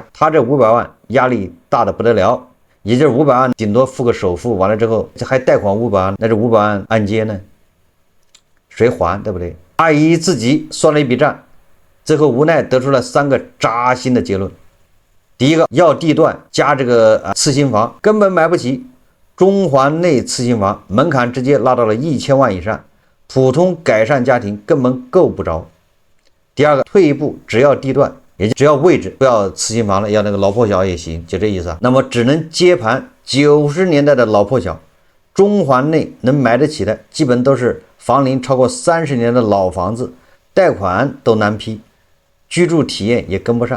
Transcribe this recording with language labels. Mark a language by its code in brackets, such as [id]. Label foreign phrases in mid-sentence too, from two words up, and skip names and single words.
[zh] 他這500萬壓力大得不得了，也就是500萬頂多付個首付，完了之後還貸款500萬，那這500萬按揭呢？誰還？對不對？阿姨自己算了一筆賬，最後無奈得出了3個扎心的結論。第一個，要地段加這個次新房根本買不起，中環內次新房門檻直接拉到了1000萬以上，普通改善家庭根本夠不着。第二個，退一步，只要地段，也就只要位置，不要次新房了，要那个老破小也行，就這意思啊。那麼只能接盤90年代的老破小，中環內能買得起的基本都是房齡超過30年的老房子，貸款都難批，居住體驗也跟不上。